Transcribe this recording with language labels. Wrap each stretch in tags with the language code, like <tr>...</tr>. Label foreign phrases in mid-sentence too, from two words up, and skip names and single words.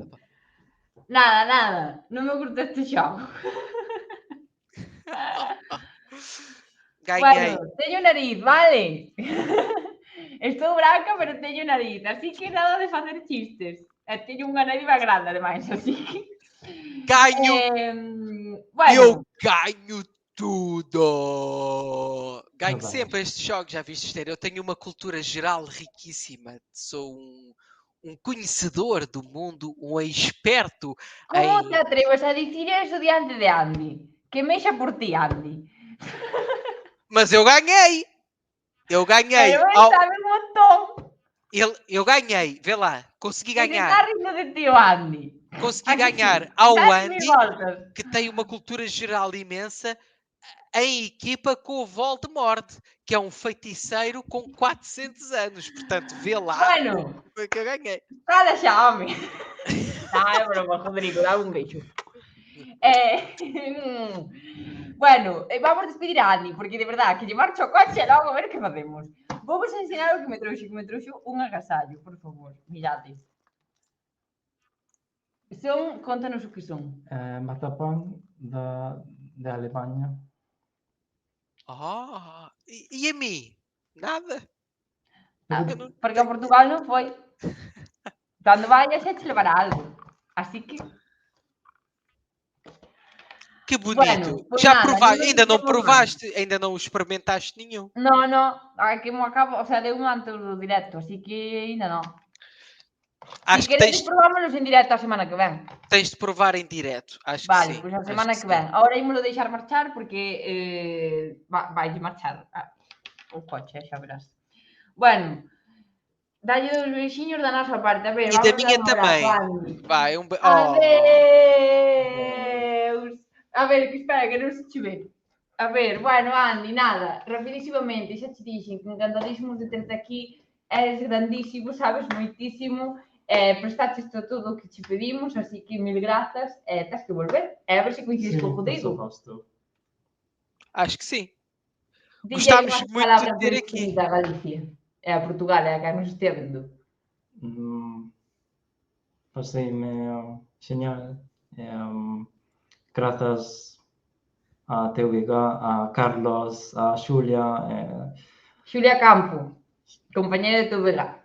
<gl>Nada. Non me gusta este xogo.</gl> <pt>Ganhei.</pt> <gl>Bueno, teño nariz, vale? Estou branca, pero teño nariz, así que nada de facer chistes. Teño unha nariz máis grande, ademais, así que...</gl> <pt>Ganho!</pt> <gl>Bueno.</gl> <pt>Eu ganho tudo! Ganho sempre estes jogos, já viste, Esther? Eu tenho uma cultura geral riquíssima. Sou um conhecedor do mundo, um experto</pt> <gl>Como te atreves a dicir eso diante de Andy? Que mexa por ti, Andy.</gl> <pt>Mas eu ganhei! Eu ganhei!</pt> <gl>Pero ele sabe un montón!</gl> <pt>Eu ganhei, vê lá, consegui ganhar. Ele está rindo de ti, Andy. Consegui ganhar ao Andy, que tem uma cultura geral imensa, em equipa com o Voldemort, que é um feiticeiro com 400 anos. Portanto, vê lá.</pt> <gl>Bueno,</gl> <pt>foi que eu ganhei.</pt> <gl>Cala xa, home. É broma, Rodrigo, dá un beijo. Bueno, vamos despedir a Andy, porque de verdade, que lle marcho o coche e logo a ver que facemos. Vamos ensinar o que me trouxe un agasallo, por favor, mirades. Contanos o que son.</gl> <pt>Matapán da Alemanha. E a mim? Nada.</pt> <gl>Porque a Portugal non foi. Cando vayas xa te levará algo. Así que... Que bonito. Bueno,</gl> <pt>já provaste? Ainda não provaste? Ainda não experimentaste nenhum? Não.</pt> <gl>Aqui me acabo, o sea, deu un antes do directo, así que</gl> <pt>ainda não. Acho que tens...</pt> <gl>provámonos en directo a semana que ven.</gl> <pt>Tens de provar em direto, acho</pt> <gl>vale,</gl> <pt>que sim.</pt> <gl>Pois a semana que ven. Agora ímolo deixar marchar porque vai marchar o coche, xa verás. Bueno, dalle dos bexiños da nosa parte. A ver,</gl> <pt>e da minha também. Vai, Adeus!</pt> <gl>A ver, que espera, que non se che ve. A ver, bueno, Andy, nada, rapidísimamente, xa te dixen que encantadísimos de terte aquí, eres grandísimo, sabes moitísimo, prestaches todo o que che pedimos, así que mil grazas, tens que volver, a ver se coincides con o Rodrigo.</gl> <pt>Acho que sim. Gostámos muito de ter aqui.</pt> <gl>Da Galicia, a Portugal, a que nos estea vendo.</gl> <pt>Pasei-me genial.</pt> <gl>Grazas a teu Viga, a Carlos, a Xulia. Xulia Campo, compañera de teu Viga.</gl>